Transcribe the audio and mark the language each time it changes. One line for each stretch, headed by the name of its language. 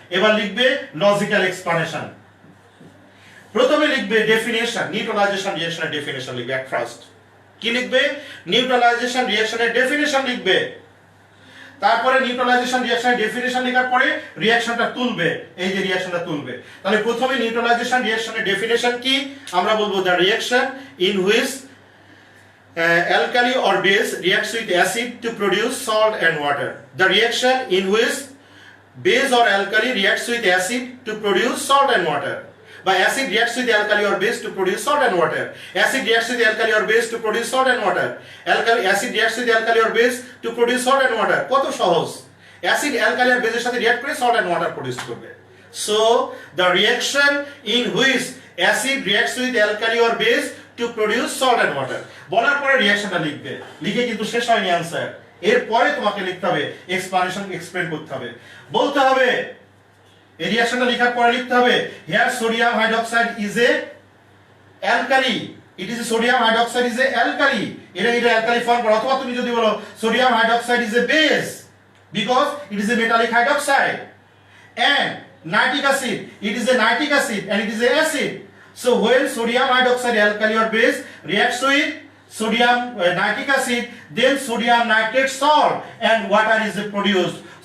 Bangla: এবার লিখবে logical explanation. প্রথমে লিখবে ডেফিনেশন, নিউট্রালাইজেশন রিঅ্যাকশনের ডেফিনেশন লিখবে এট ফার্স্ট। কি লিখবে? নিউট্রালাইজেশন রিঅ্যাকশনের ডেফিনেশন লিখবে। তারপরে নিউট্রালাইজেশন রিঅ্যাকশনের ডেফিনেশন লেখার পরে রিঅ্যাকশনটা তুলবে, এই যে রিঅ্যাকশনটা তুলবে। তাহলে প্রথমে নিউট্রালাইজেশন রিঅ্যাকশনের ডেফিনেশন কি? আমরা বলবো
English: The reaction in which alkali or base reacts with acid to produce salt and water. The reaction in which base or alkali reacts with acid to produce salt and water. By acid reacts with alkali or base to produce salt and water. Acid reacts with alkali or base to produce salt and water. Acid reacts with alkali or base to produce salt and water.
Bangla: কত সহজ!
English: acid alkali
Bangla: আর বেসের সাথে
English: React করে salt and water produce করবে। So the reaction in which acid reacts with alkali or base to produce salt and water.
Bangla: বলার পরে রিঅ্যাকশনটা লিখবে, লিখে কিন্তু শেষ হয়নি आंसर। এরপরে তোমাকে লিখতে হবে এক্সপ্লানেশন, এক্সপ্লেন করতে হবে, বলতে হবে। এই রিঅ্যাকশনটা লেখার পরে লিখতে হবে
English: Here sodium hydroxide is a alkali, it is sodium hydroxide is a alkali.
Bangla: এটা অ্যালকালি ফর্ম করো, অথবা তুমি যদি বলো
English: Sodium hydroxide is a base because it is a metallic hydroxide, and nitric acid, it is a nitric acid and it is a acid. So when sodium hydroxide alkali or base reacts with sodium nitric acid, then sodium nitrate salt and water is produced.